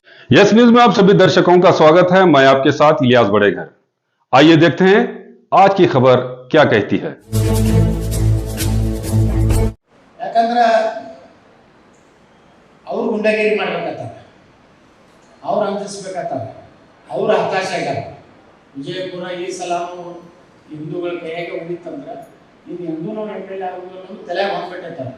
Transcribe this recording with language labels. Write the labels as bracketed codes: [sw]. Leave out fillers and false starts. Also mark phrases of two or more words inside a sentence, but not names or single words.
[hi] यस न्यूज में आप सभी दर्शकों का स्वागत है। मैं आपके साथ इलियास बड़ेघर। आइए देखते हैं आज की खबर क्या कहती है। [kn] ಯಾಕಂದ್ರೆ ಅವ್ರು ಗುಂಡಾಗಿರಿ ಮಾಡ್ಬೇಕಾಗ್ತದೆ, ಅವ್ರು ಅಂಜಿಸ್ಬೇಕಾಗ್ತದೆ, ಅವ್ರು ಹತಾಶ ಆಗ್ಯಾರ. ವಿಜಯಪುರ ಈ ಸಲಾನು ಹಿಂದೂಗಳ ಕೈಯಾಗೆ ಉಳಿತಂದ್ರೆ ಇನ್ನು ಎಂದೂ ನಾವು ಎಮ್.ಎಲ್.ಎ ಆಗೋದು ಅನ್ನೋದು ತಲೆಯಾಗ ಹೊಂದ್ಬಿಟ್ಟಿರ್ತಾರೆ.